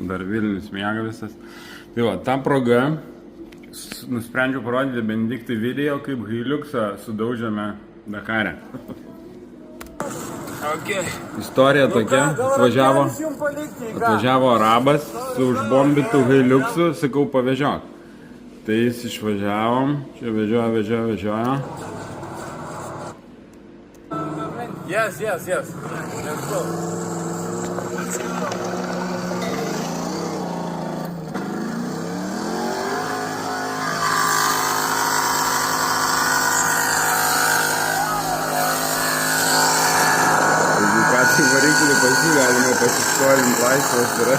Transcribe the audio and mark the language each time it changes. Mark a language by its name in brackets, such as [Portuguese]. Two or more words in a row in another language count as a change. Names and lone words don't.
[Lithuanian] Dar Vilnius miega visas. Tai va, ta proga nusprendžiau parodyti Benediktui video, kaip Hiliuksą sudaužėme Dakare. [English] Okay. [Lithuanian] Istorija tokia, atvažiavo arabas su užbombitu Hiliuksu, sakau pavežiok. Tai jis išvažiavom, čia vežiojo. [English] Yes. Let's go. [Lithuanian] Jeigu ką tai variklį pasi galima pasiskolinti, laisvas yra.